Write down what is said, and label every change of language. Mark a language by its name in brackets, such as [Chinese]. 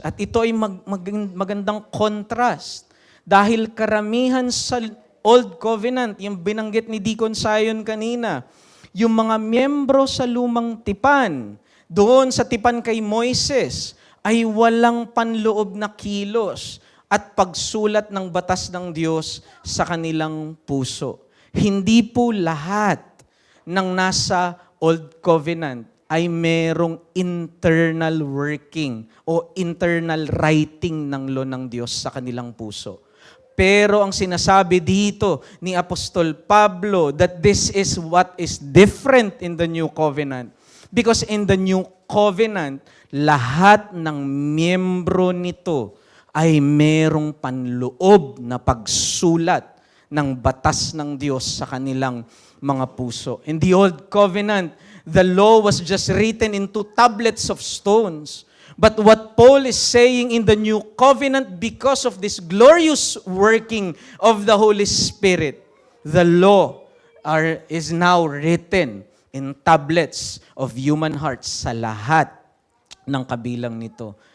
[Filipino] At ito ay magandang contrast dahil karamihan sa Old Covenant, yung binanggit ni Deacon Sion kanina, yung mga miyembro sa lumang tipan, doon sa tipan kay Moises, ay walang panloob na kilos at pagsulat ng batas ng Diyos sa kanilang puso. Hindi po lahat ng nasa Old Covenant ay merong internal working o internal writing ng law ng Diyos sa kanilang puso. Pero ang sinasabi dito ni Apostol Pablo [English] that this is what is different in the New Covenant. Because in the New Covenant, [Filipino] lahat ng miyembro nito ay merong panloob na pagsulat ng batas ng Diyos sa kanilang mga puso. [English] In the Old Covenant, the law was just written into tablets of stones. But what Paul is saying in the New Covenant, because of this glorious working of the Holy Spirit, the law is now written in tablets of human hearts [Filipino] sa lahat ng kabilang nito.